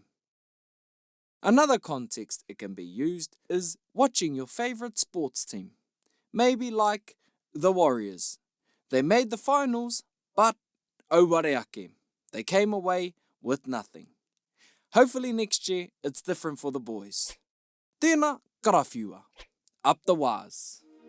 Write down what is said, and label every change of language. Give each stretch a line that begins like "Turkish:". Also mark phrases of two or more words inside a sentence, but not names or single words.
English: Another context it can be used is watching your favourite sports team. Maybe like the Warriors. They made the finals, but
Māori: Auare Ake.
English: They came away with nothing. Hopefully next year it's different for the boys.
Māori: Tēnā karawhiua.
English: Up the waz.